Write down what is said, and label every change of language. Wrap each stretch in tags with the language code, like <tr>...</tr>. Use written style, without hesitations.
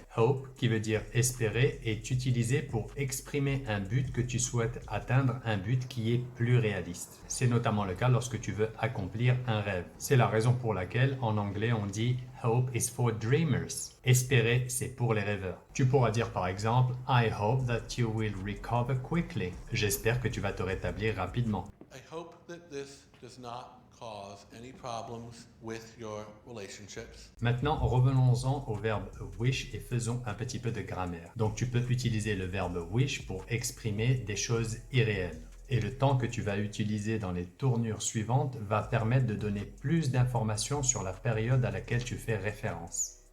<fr>« Hope » qui veut dire espérer est utilisé pour exprimer un but que tu souhaites atteindre, un but qui est plus réaliste. C'est notamment le cas lorsque tu veux accomplir un rêve. C'est la raison pour laquelle en anglais on dit</fr> <en>Hope is for dreamers.</en> <fr>Espérer, c'est pour les rêveurs. Tu pourras dire par exemple</fr> <en>I hope that you will recover quickly.</en> <fr>J'espère que tu vas te rétablir rapidement.</fr> <en>I hope that this does not cause any problems with your relationships.</en> <fr>Maintenant, revenons-en au verbe wish et faisons un petit peu de grammaire. Donc tu peux utiliser le verbe wish pour exprimer des choses irréelles. Et le temps que tu vas utiliser dans les tournures suivantes va permettre de donner plus d'informations sur la période à laquelle tu fais référence.</fr>